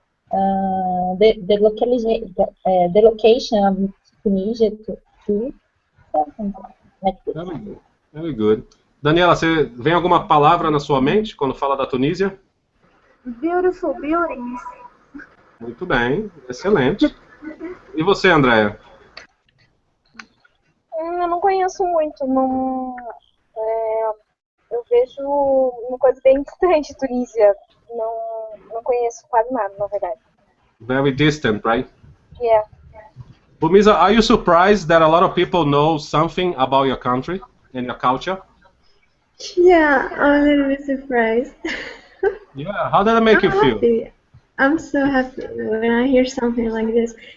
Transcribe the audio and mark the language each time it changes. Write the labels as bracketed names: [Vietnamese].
[English] The location of Tunisia too. Like this. Very good. Very good. [Portuguese] Daniela, vem alguma palavra na sua mente quando fala da Tunísia? [English] Beautiful buildings. [Portuguese] Muito bem, excelente. E você, Andréia? Eu não conheço muito, não, eu vejo uma coisa bem distante, Tunísia. Não conheço quase nada, na verdade. [English] Very distant, right? Yeah. Bumisa, are you surprised that a lot of people know something about your country and your culture? Yeah, I'm a little bit surprised. Yeah, how did it make you feel? Happy. I'm so happy when I hear something like this.